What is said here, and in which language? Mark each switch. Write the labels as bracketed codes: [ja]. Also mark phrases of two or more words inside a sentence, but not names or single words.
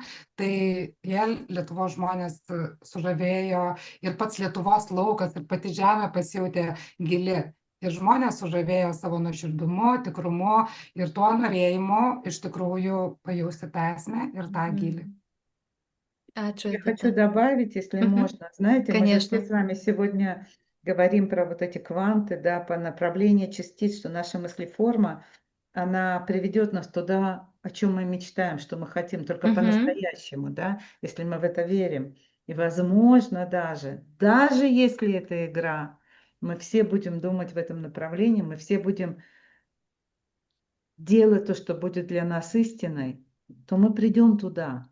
[lt] Tai jie Lietuvos žmonės sužavėjo ir pats Lietuvos laukas ir pati žemė pasijautė gili. Ir žmonės sužavėjo savo nuoširdumu, tikrumu ir tuo norėjimu iš tikrųjų pajausti tą esmę ir tą gilį. Ačiū, [ru] Я хочу Edita. добавить, если можно. Знаете, мы же все Конечно. с вами сегодня говорим про вот эти кванты, да, по направлению частиц, что наша мыслеформа, она приведет нас туда, о чем мы мечтаем, что мы хотим, только Мгм. по-настоящему, да, если мы в это верим. И возможно даже если это игра, мы все будем думать в этом направлении, мы все будем делать то, что будет для нас истиной, то мы придем туда.